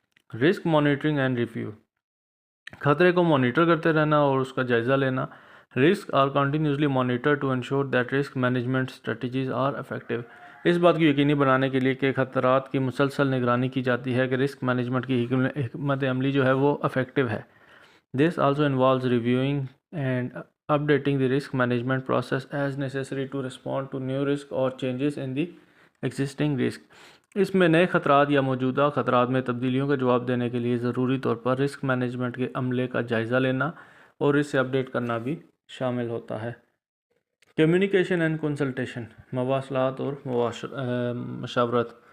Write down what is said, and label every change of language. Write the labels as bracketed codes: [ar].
[en] risk monitoring and review, [ur] خطرے کو monitor کرتے رہنا اور اس کا جائزہ لینا. [en] Risk are continuously monitor to ensure that risk management strategies are effective. [ur] اس بات کو یقینی بنانے کے لیے کہ خطرات کی مسلسل نگرانی کی جاتی ہے کہ رسک مینجمنٹ کی حکمت عملی جو ہے وہ افیکٹو ہے. [en] This also involves reviewing and updating the risk management process as necessary to respond to new risk or changes in the existing risk. [ur] اس میں نئے خطرات یا موجودہ خطرات میں تبدیلیوں کا جواب دینے کے لیے ضروری طور پر رسک مینجمنٹ کے عملے کا جائزہ لینا اور اس سے اپڈیٹ کرنا بھی شامل ہوتا ہے. [en] communication and consultation, [ur] مواصلات اور مشاورت.